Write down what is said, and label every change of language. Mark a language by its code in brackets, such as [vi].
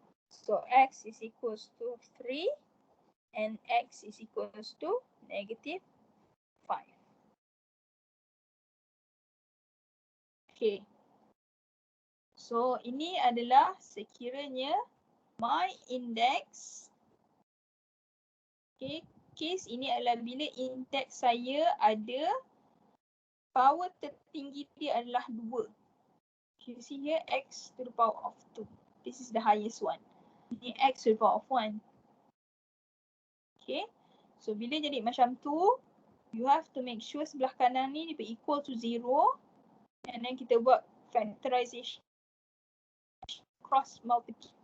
[en] So x is equals to 3 and x is equals to negative 5. Okay. [ms] So ini adalah sekiranya [en] my index. [ms] Okay. Case ini adalah bila index saya ada power tertinggi dia adalah 2. [en] You see here x to the power of 2. This is the highest one. [ms] Ini [en] x to the power of 1. Okay. So [ms] bila jadi macam tu, [en] you have to make sure [ms] sebelah kanan ni dia [en] equal to 0. And then [ms] kita buat [en] factorization, cross multiplication.